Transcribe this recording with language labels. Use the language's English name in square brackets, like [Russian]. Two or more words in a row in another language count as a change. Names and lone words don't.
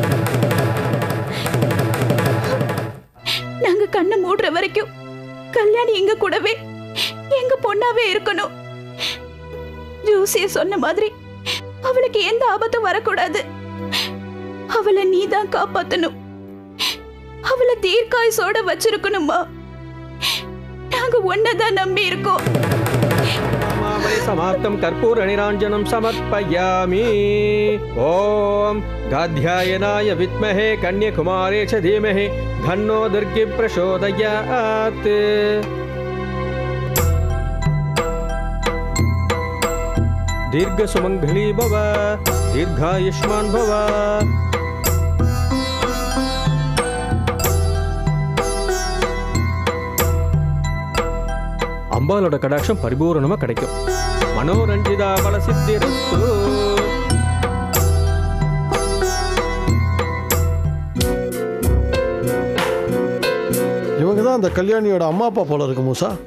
[Tamil] நாங்க கண்ணை மூடுற வரைக்கும் கல்யாணி எங்க கூடவே எங்க பொண்ணாவே இருக்கணும். ஜோசிய சொன்ன மாதிரி அவளுக்கு எந்த ஆபத்தும் வரக்கூடாது. அவளை நீதான் காப்பாத்தணும். அவளை தீர்க்காயுசோட வச்சிருக்கணுமா? நாங்க ஒன்னதான் நம்பி இருக்கோம். [Sanskrit] समाप्तं कर्पूर निराञ्जनं समर्पयामि. ओम गाध्यायनाय विद्महे कन्याकुमारी च धीमहि धन्नो दुर्गी प्रचोदयात्. दीर्घ सुमंगली भव, दीर्घायुष्मान भव. [Tamil] அம்பாலோட கடாட்சம் பரிபூரணமா கிடைக்கும். மனோரஞ்சிதா பல சித்திரஸ்து. இவங்க தான் அந்த கல்யாணியோட அம்மா அப்பா போல இருக்கு மூசா.